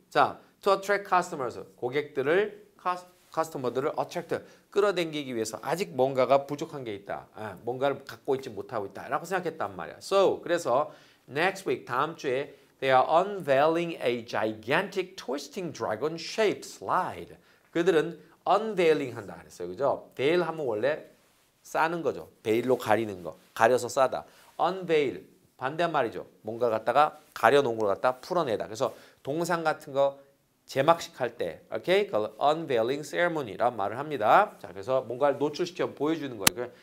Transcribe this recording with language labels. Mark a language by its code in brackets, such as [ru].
[ko] 자, [en] to attract customers, [ko] 고객들을, 커스터머들을 attract, 끌어당기기 위해서 아직 뭔가가 부족한 게 있다. 뭔가를 갖고 있지 못하고 있다. 라고 생각했단 말이야. [en] So, [ko] 그래서 [en] next week, [ko] 다음 주에 [en] they are unveiling a gigantic twisting dragon-shaped slide. [ko] 그들은 unveiling 한다 그랬어요. 그죠? veil 하면 원래 싸는 거죠. 베일로 가리는 거. 가려서 싸다. unveil 반대말이죠. 뭔가 갖다가 가려놓은 걸 갖다 풀어내다. 그래서 동상 같은 거 제막식 할 때, 오케이? 그걸 unveiling ceremony라는 말을 합니다. 자, 그래서 뭔가를 노출시켜 보여주는 거예요.